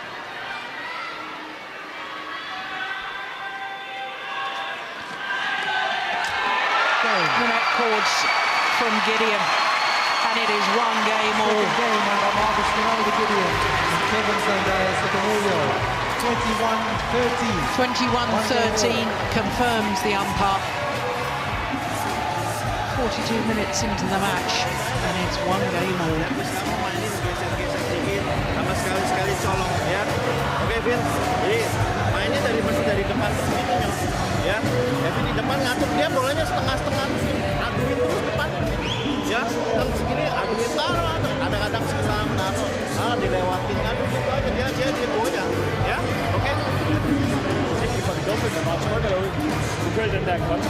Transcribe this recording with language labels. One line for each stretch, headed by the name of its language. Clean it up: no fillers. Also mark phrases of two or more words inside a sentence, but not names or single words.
English: The net chords from Gideon, and it is 1 game all. Game under Marcus Ronaldo Gideon and Kevin Sanders Sukamuljo. 21-13. 21-13 confirms the umpire. 42 minutes into the match, and it's 1 game all.
Indonesian: Sama sekali colong ya. Oke Vin, jadi mainnya masih dari depan ke sini ya. Kevin di depan ngatur, dia bolanya setengah-setengah aduin terus depan ya. Dan segini aduin taruh, kadang-kadang sekarang taruh, dilewatin aduh gitu aja dia bolanya ya. Oke.
Danish: Ikke for det dumme, der bare trykker derud. Du kører den der kontra.